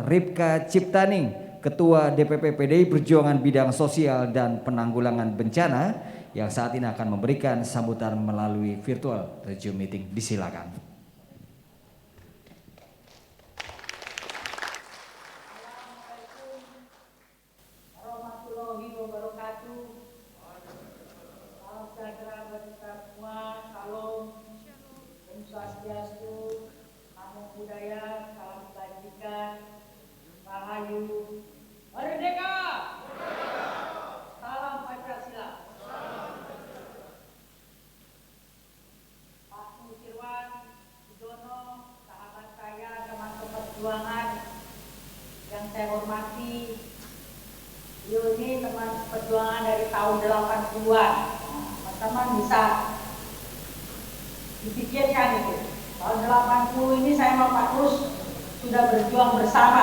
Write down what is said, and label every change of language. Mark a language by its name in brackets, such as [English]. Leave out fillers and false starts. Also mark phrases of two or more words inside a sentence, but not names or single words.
[Indonesian] Ripka Ciptaning, Ketua DPP PDI Perjuangan Bidang Sosial dan Penanggulangan Bencana, yang saat ini akan memberikan sambutan melalui virtual Zoom meeting. Disilakan. [Arabic] السلام عليكم ورحمة الله وبركاته. [Indonesian] Salam sejahtera bagi kita semua. Salam, [Sanskrit] ओं स्वस्त्यस्तु, [Pali] Namo Buddhaya, [Indonesian] salam kebajikan, Rahayu, Merdeka! Salam Pancasila. Pak Nusirwan Sudono, sahabat saya, teman-teman perjuangan yang saya hormati, beliau ini teman perjuangan dari tahun 80-an. Teman-teman bisa dipikirkan itu. Tahun 80 ini saya sama Pak Nus sudah berjuang bersama.